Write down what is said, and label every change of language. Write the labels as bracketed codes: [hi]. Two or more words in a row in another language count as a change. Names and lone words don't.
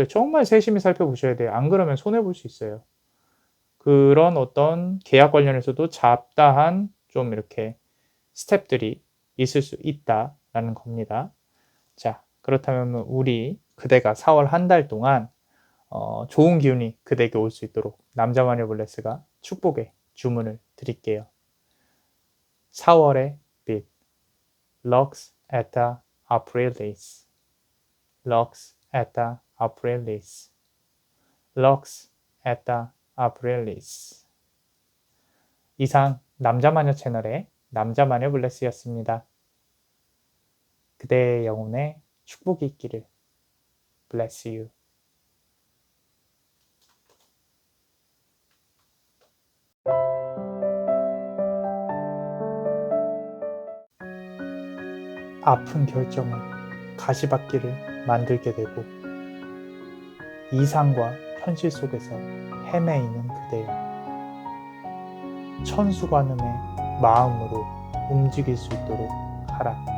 [ko] 정말 세심히 살펴보셔야 돼요. 안 그러면 손해볼 수 있어요. 그런 어떤 계약 관련해서도 잡다한 좀 이렇게 스텝들이 있을 수 있다라는 겁니다. 자, 그렇다면 우리 그대가 4월 한 달 동안 좋은 기운이 그대에게 올 수 있도록 남자마녀 블레스가 축복의 주문을 드릴게요. 4월의 빛, [la] Lux et Aprilis, Lux et Aprilis, Lux et Aprilis. [ko] 이상 남자마녀 채널의 남자마녀 블레스였습니다. 그대의 영혼에 축복이 있기를. [en] Bless you. [ko] 아픈 결정은 가시밭길을 만들게 되고, 이상과 현실 속에서 헤매이는 그대여, 천수관음의 마음으로 움직일 수 있도록 하라.